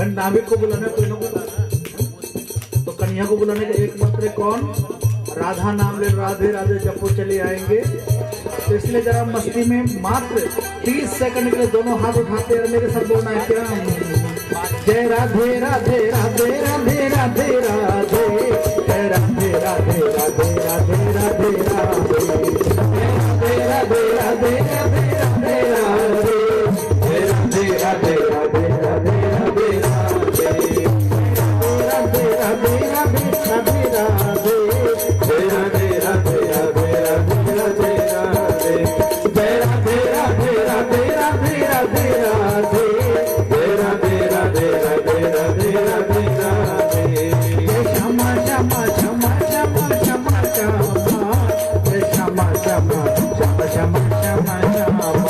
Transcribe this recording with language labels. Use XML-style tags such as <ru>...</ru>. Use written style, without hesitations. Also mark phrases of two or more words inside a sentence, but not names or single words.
<hi>नाविक को बुलाना कोई ना कोई, तो कन्हैया को बुलाने का एक मंत्र है। कौन? राधा नाम ले राधे राधे जपो चले आएंगे। तो इसलिए जरा मस्ती में मात्र 30 सेकंड के लिए दोनों हाथ उठाते हैं, मेरे साथ बोलना है क्या? जय राधे राधे राधे राधे राधे राधे, जय राधे राधे राधे राधे राधे राधे, राधे राधे राधे राधे राधे राधे, जय राधे राधे राधे राधे राधे राधे, राधे राधे राधे राधे राधे, जय राधे राधे राधे राधे राधे राधे, जय राधे राधे राधे राधे राधे राधे, जय राधे राधे राधे राधे राधे राधे, जय श्यामा श्यामा श्यामा श्यामा श्यामा श्यामा, जय श्यामा श्यामा श्यामा श्यामा श्यामा श्यामा।</hi>